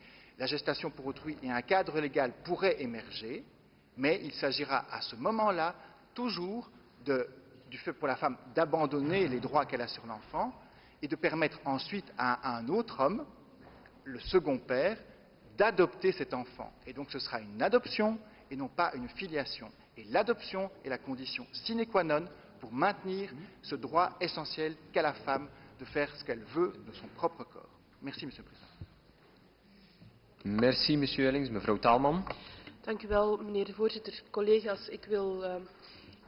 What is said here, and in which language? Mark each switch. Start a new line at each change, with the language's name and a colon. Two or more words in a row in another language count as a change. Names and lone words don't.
French: La gestation pour autrui et un cadre légal pourraient émerger, mais il s'agira à ce moment-là toujours du fait pour la femme d'abandonner les droits qu'elle a sur l'enfant et de permettre ensuite à un autre homme, le second père, d'adopter cet enfant. Et donc ce sera une adoption et non pas une filiation. Et l'adoption est la condition
Latin: sine qua non
French: pour maintenir ce droit essentiel qu'a la femme de faire ce qu'elle veut de son propre corps. Merci, Monsieur le Président. Merci, Monsieur Ellings. Mevrouw Taalman.
Dutch: Dank u wel, meneer de voorzitter. Collega's, ik wil